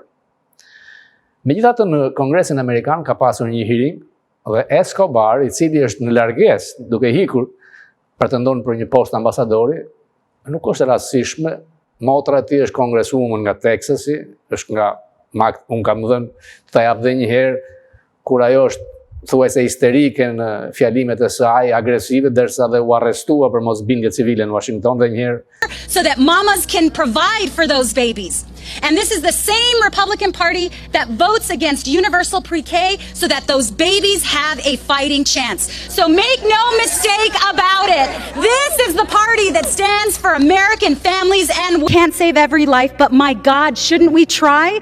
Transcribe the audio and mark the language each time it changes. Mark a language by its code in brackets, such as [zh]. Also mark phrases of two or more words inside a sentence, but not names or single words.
[sq] Megjithatë, në Kongresin Amerikan ka pasur një hearing dhe Escobar, i cili është në largesë duke hikur, pretendon për një post ambasadori, nuk është e rastësishme. Motra e tij është kongreswoman nga Texasi, është nga unë kam dhënë të jap edhe një herë kur ajo është thuajse histerike në fjalimet e saj, agresive, derisa dhe u arrestua për mosbindje civile në Washington dhe një herë. [en] So that mamas can provide for those babies. And this is the same Republican Party that votes against universal pre-K so that those babies have a fighting chance. So make no mistake about it. This is the party that stands for American families and we can't save every life, but my God, shouldn't we try?